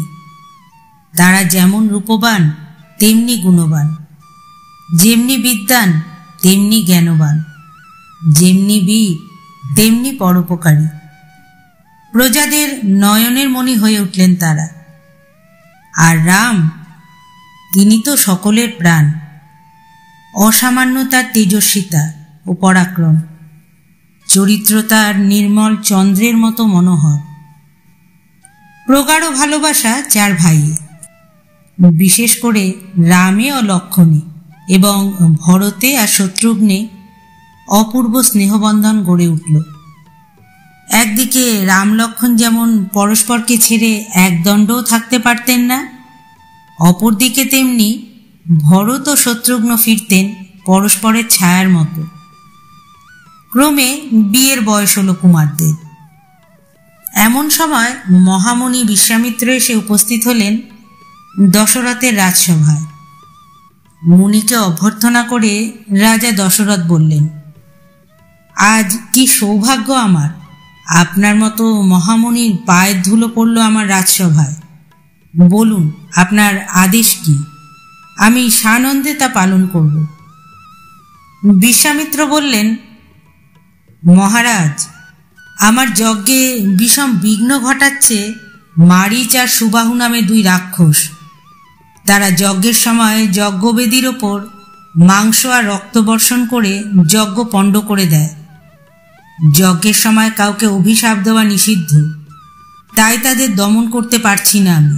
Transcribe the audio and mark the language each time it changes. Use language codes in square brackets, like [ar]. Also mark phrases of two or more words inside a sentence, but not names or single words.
[bn] তারা যেমন রূপবান তেমনি গুণবান, যেমনি বিদ্বান তেমনি জ্ঞানবান, যেমনি বীর তেমনি পরোপকারী। প্রজাদের নয়নের মণি হয়ে উঠলেন তারা। আর রাম তিনি তো সকলের প্রাণ। অসামান্য তার তেজস্বিতা ও পরাক্রম, চরিত্র তার নির্মল চন্দ্রের মতো মনোহর। প্রগাঢ় ভালোবাসা চার ভাই, বিশেষ করে রামে আর লক্ষ্মণে এবং ভরতে আর শত্রুঘ্নে অপূর্ব স্নেহবন্ধন গড়ে উঠল। একদিকে রাম লক্ষ্মণ যেমন পরস্পরকে ছেড়ে এক দণ্ডও থাকতে পারতেন না, অপরদিকে তেমনি ভরত আর শত্রুঘ্ন ফিরতেন পরস্পরের ছায়ার মতো। ক্রমে বিয়ের বয়স হলো কুমারদের। এমন সময় মহামুনি বিশ্বামিত্র এসে উপস্থিত হলেন দশরথের রাজসভায়। মুনিকে অভ্যর্থনা করে রাজা দশরথ বললেন, আজ কী সৌভাগ্য আমার, আপনার মতো মহামুনির পায়ের ধুলো পড়ল আমার রাজসভায়। বলুন আপনার আদেশ কী, আমি সানন্দে তা পালন করব। বিশ্বামিত্র বললেন, মহারাজ আমার যজ্ঞে বিষম বিঘ্ন ঘটাচ্ছে মারীচ আর সুবাহু নামে দুই রাক্ষস। তারা যজ্ঞের সময় যজ্ঞবেদীর ওপর মাংস আর রক্ত বর্ষণ করে যজ্ঞ পণ্ড করে দেয়। যজ্ঞের সময় কাউকে অভিশাপ দেওয়া নিষিদ্ধ, তাই তাদের দমন করতে পারছি না আমি।